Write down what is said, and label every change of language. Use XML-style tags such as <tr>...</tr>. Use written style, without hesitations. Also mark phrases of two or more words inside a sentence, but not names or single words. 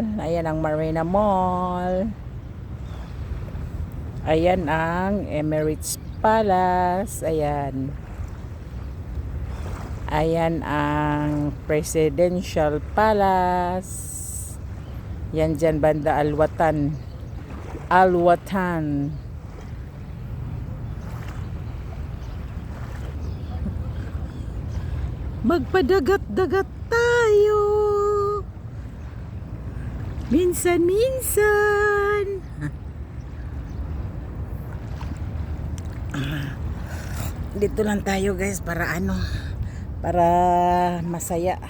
<tl>Ayan ang Marina Mall. Ayan ang Emirates Palace. Ayan. Ayan ang Presidential Palace. Yan dyan banda Al-Watan. Al-Watan. Magpadagat-dagat tayo. Minsan-minsan. Dito lang tayo guys para ano, para masaya.</tl>